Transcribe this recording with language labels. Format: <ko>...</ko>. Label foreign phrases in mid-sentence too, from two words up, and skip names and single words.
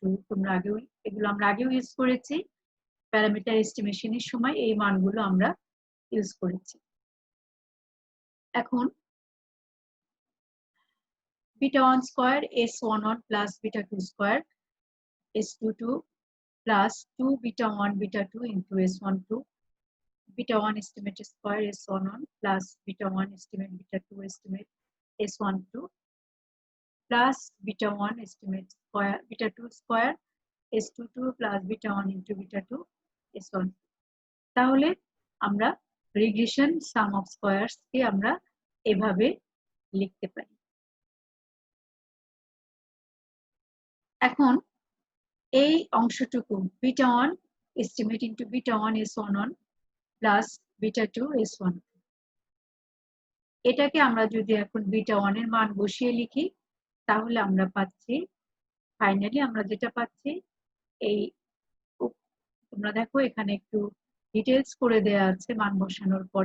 <bn>তোমরা আগেও এগুলো আমরা আগেও ইউজ করেছি, প্যারামিটার এস্টিমেশনের সময় এই মানগুলো আমরা ইউজ করেছি।</bn> <en>এখন β1 square s11 plus β2 square s22 plus 2 β1 β2 into s12 β1 estimate square s11 plus β1 estimate β2 estimate s12 plus β1 estimate square β2 square s22 plus β1 into β2 s12।</en> <bn>তাহলে আমরা</bn> <en>regression sum of squares</en> <bn>কে আমরা এভাবে লিখতে পারি। এখন এই অংশটুকু</bn> <en>β1 estimate into β1 s11 plus β2 s1,</en> <bn>এটাকে আমরা যদি এখন β1 এর মান বসিয়ে লিখি তাহলে আমরা পাচ্ছি, ফাইনালি আমরা যেটা পাচ্ছি, এই তোমরা দেখো এখানে একটু ডিটেইলস করে দেয়া আছে মান বসানোর পরে।</bn>